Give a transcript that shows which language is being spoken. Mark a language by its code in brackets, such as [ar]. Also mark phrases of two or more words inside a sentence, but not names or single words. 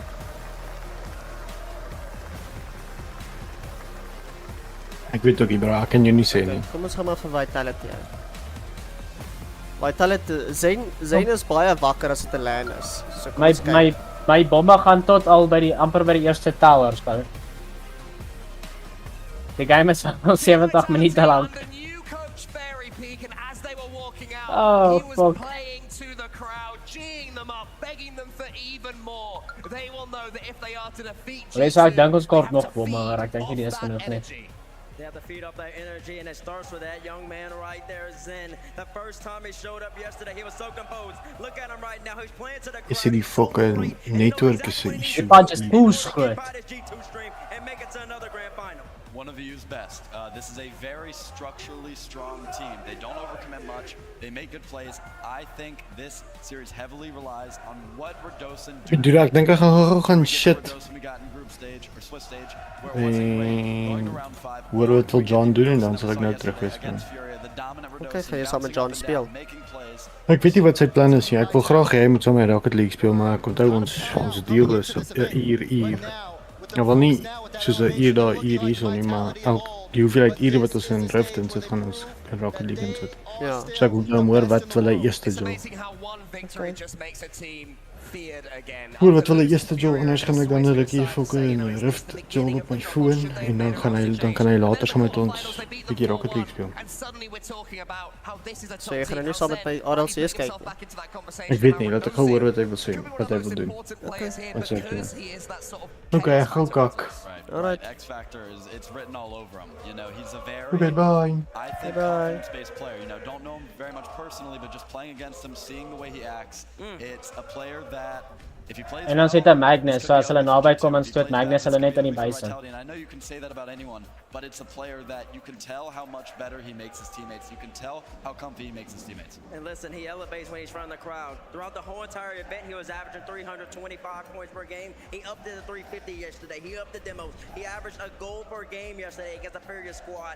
[af] Ek weet ook nie, bro, ek kan jou nie sê nie. Kom ons gaan maar vir Vitality uit. Vitality, Zayn is baie wakker as dit 'n LAN is. So kom ons kyk. My bombe gaan tot al by die amper by die eerste towers bou. Die game is al 70 minute lank. [en] The new coach Fairy Peak, and as they were walking out, Oh, he was fuck. playing to the crowd, geeing them up, begging them for even more. They will know that if they are to defeat [af] Hulle sê ek [en] G2, [af] dink ons kort [en] they [af] nog [en] have to [af] bombe, maar ek [en] feed [af] dink nie die is [en] off that [af] genoeg nie. [en] energy. They have to feed up that energy, and it starts with that young man right there, Zen. The first time he showed up yesterday, he was so composed. Look at him right now. He's playing to the crowd. [af] Is dit die fucking netwerk is 'n issue? Die punch is push groot. [en] Buy this G2 stream and make it to another grand final. One of EU's best. This is a very structurally strong team. They don't overcommit much. They make good plays. I think this series heavily relies on what Redosin do. Dude, [af] ek dink ek gaan gaan shit. [en] Redosin we got in group stage or Swiss stage where it wasn't great. Going to round 5. [af] Hoor wat wil John doen en dan sal ek nou terug wees. [en] Against Furia, the dominant Okay, Redosin [af] gaan jy saam met [en] bouncing [af] John [en] up and [af] speel? [en] down, making plays. [af] Ek weet nie wat sy plan is nie. Ek wil graag hê hy moet saam met Rocket League speel, maar ek onthou ons deal is 'n uur. Ja, wel nie soos 'n uur daar, uur hierso nie, maar die hoeveelheid ure wat ons in Rift in sit, gaan ons in Rocket League in sit. Ja. So ek moet nou hoor wat wil hy eerste [en] It's [af] doen. [en] amazing how one victory just makes a team feared again. [af] Hoor wat wil hy eerste doen en ons gaan ek dan 'n rukkie fokus in Rift job op my foon en dan kan hy later saam met ons 'n bietjie Rocket League speel. [en] And suddenly we're talking about how this is a [af] So jy gaan nou nie saam met my RLCS kyk nie? Ek weet nie, laat ek gou hoor wat hy wil sê, wat hy wil doen. Wat sê ek? Okay, ek gaan kak. [en] Alright. X Factor is it's written all over him. You know, he's a very Okay, bye. I think Bye-bye. confidence-based player. You know, don't know him very much personally, but just playing against him, seeing the way he acts, it's a player that if he plays [af] En dan sit 'n Magnus, so as hulle naby kom en stoot Magnus hulle net aan die buise. [en] And I know you can say that about anyone, but it's a player that you can tell how much better he makes his teammates. You can tell how comfy he makes his teammates. And listen, he elevates when he's from the crowd. Throughout the whole entire event, he was averaging 325 points per game. He upped it to 350 yesterday. He upped the demos. He averaged a goal per game yesterday against the Furious squad.